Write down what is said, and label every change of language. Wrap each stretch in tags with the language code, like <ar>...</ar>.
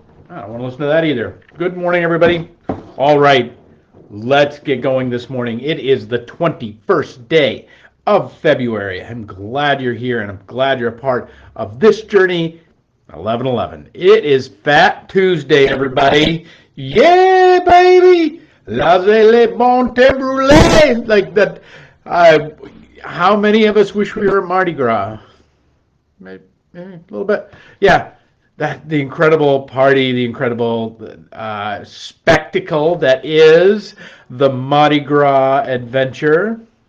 <en>I don't want to listen to that either. Good morning, everybody. All right, let's get going this morning. It is the 21st day of February. I'm glad you're here, and I'm glad you're a part of this journey. 11:11. It is Fat Tuesday, everybody. Yeah, baby.</en> <fr>Laissez les bon temps rouler.</fr> <en>Like that. How many of us wish we were at Mardi Gras? Maybe a little bit. Yeah, the incredible party, the incredible spectacle that is the Mardi Gras adventure.</en>